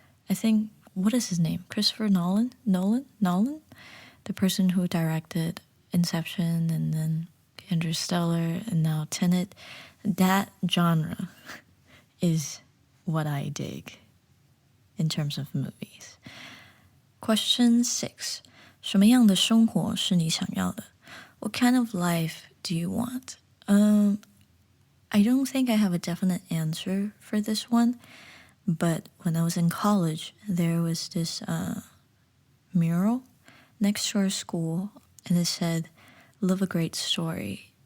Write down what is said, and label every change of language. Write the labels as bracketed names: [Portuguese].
[English] I think, what is his name? Christopher Nolan? Nolan? The person who directed Inception and then Interstellar and now Tenet. That genre is what I dig in terms of movies. Question 6. [Chinese] 什么样的生活是你想要的? [English] What kind of life do you want? I don't think I have a definite answer for this one, but when I was in college, there was this mural next to our school, and it said, "Live a great story."